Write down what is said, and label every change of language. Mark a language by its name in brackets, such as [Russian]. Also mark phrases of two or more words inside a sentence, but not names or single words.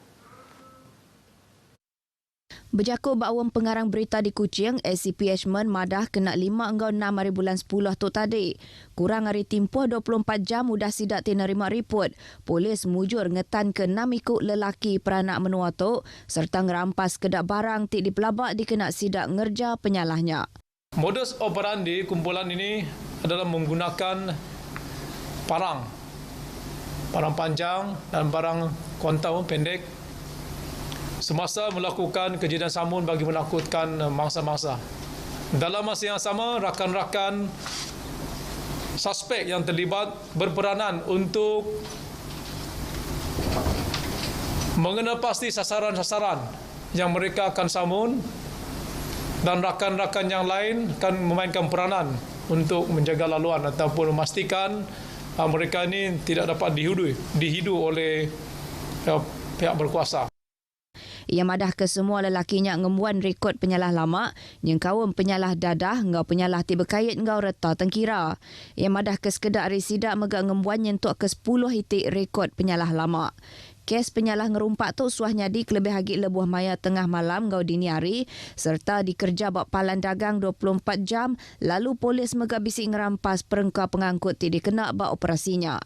[Iban] Berjakut bawam pengarang berita di Kuching, ACP Ashman madah kena 5 hingga 6 hari bulan 10 tu tadi. Kurang hari timpuh 24 jam mudah sidak menerima report. Polis mujur ngetan ke 6 ikut lelaki peranak menua tu serta ngerampas kedak barang tik dipelabak dikena sidak ngerja penyalahnya. [Malay] Modus operandi kumpulan ini adalah menggunakan parang panjang dan parang kuantau pendek semasa melakukan kejadian samun bagi menakutkan mangsa-mangsa. Dalam masa yang sama, rakan-rakan suspek yang terlibat berperanan untuk mengenal pasti sasaran-sasaran yang mereka akan samun dan rakan-rakan yang lain akan memainkan peranan untuk menjaga laluan ataupun memastikan mereka ini tidak dapat dihidu oleh pihak berkuasa. [Iban] Ia madah ke semua lelakinya ngembuan rekod penyalah lama, yang kaum penyalah dadah, ngau penyalah tiba kait ngau reta tengkira. Ia madah ke sekedar residak megak ngembuan nyentuk ke 10 itik rekod penyalah lama. Kes penyalah ngerumpak tu suah nyadi kelebih hagit lebuh maya tengah malam ngau dini hari serta dikerja bak palan dagang 24 jam lalu polis megak bisik ngerampas perengka pengangkut tidak kena bak operasinya.